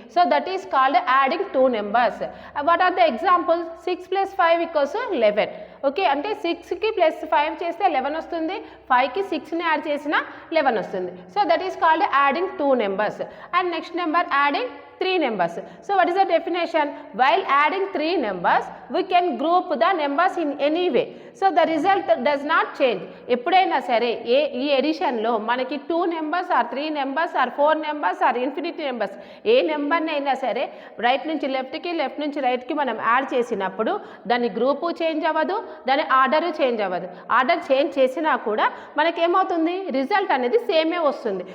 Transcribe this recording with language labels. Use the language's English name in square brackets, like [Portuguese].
[English] So that is called adding 2 numbers. What are the example? [Telugu] 6 + 5 = 11. Okay, అంటే 6కి +5 చేస్తే 11 వస్తుంది, 5కి 6ని యాడ్ చేసినా 11 వస్తుంది. [English] So that is called adding 2 numbers. And next number adding 3 numbers. So what is the definition? While adding 3 numbers, we can group the numbers in any way. So the result does not change. [Telugu] ఎప్పుడైనా సరే ఈ ఎడిషన్లో మనకి 2 numbers are 3 numbers are 4 numbers are infinity numbers ఏ నెంబర్ని అయినా సరే right నుంచి లెఫ్ట్కి left నుంచి రైట్కి మనం యాడ్ చేసినప్పుడు దాని గ్రూపు చేంజ్ అవ్వదు, దాని ఆర్డరు చేంజ్ అవ్వదు. ఆర్డర్ చేంజ్ చేసినా కూడా మనకేమవుతుంది? రిజల్ట్ అనేది సేమే వస్తుంది.